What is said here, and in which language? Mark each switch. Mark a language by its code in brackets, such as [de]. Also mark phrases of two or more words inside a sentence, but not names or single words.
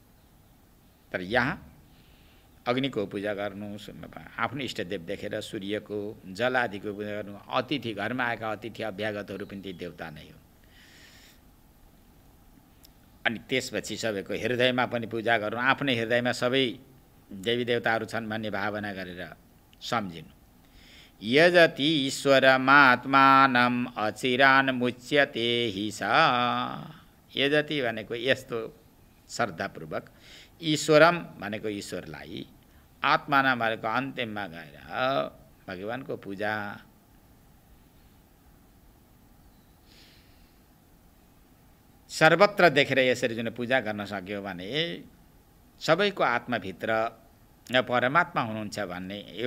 [ne] तर यहाँ अग्निको पूजा गर्नु, आफ्नो इष्टदेव देखेर सूर्यको, जल आदिको पूजा गर्नु। अतिथि, घरमा आएका अतिथि अभ्यागतहरू पनि ती देवता नै हो। अनि त्यसपछि सबैको हृदयमा पनि पूजा गर्नु, आफ्नै हृदयमा सबै देवी देवताहरू छन् भन्ने भावना गरेर सम्झिनु। [sa] यजति ईश्वरमात्मानम् अचिरान् मुच्यते हि सा। [ne] यजति भनेको यस्तो श्रद्धापूर्वक, ईश्वरम भनेको ईश्वरलाई, आत्माना भनेको अन्तिममा गएर भगवानको पूजा। सर्वत्र देखेर यसरी जुन पूजा गर्न सक्यो भने सबैको आत्माभित्र परमात्मा हुनुहुन्छ भन्ने यो